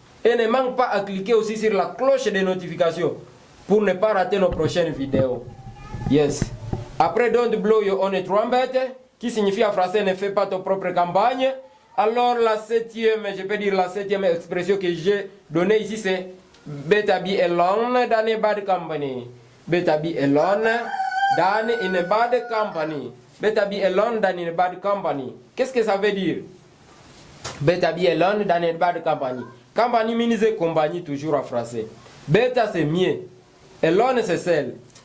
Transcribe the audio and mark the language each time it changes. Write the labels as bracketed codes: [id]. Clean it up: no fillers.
[fr] Et ne manque pas à cliquer aussi sur la cloche de notification pour ne pas rater nos prochaines vidéos. Yes. Après [en] don't blow your own trumpet, [fr] qui signifie en français ne fais pas ton propre campagne. Alors la 7e, je peux dire la 7e expression que j'ai donnée ici, c'est [en] better be alone than a bad company. Better be alone than in a bad company. Better be alone than in a bad company. [fr] Qu'est-ce que ça veut dire? [en] Better be alone than in a bad company. Company means [fr] compagnie toujours en français. Better c'est mieux. Alone c'est seul.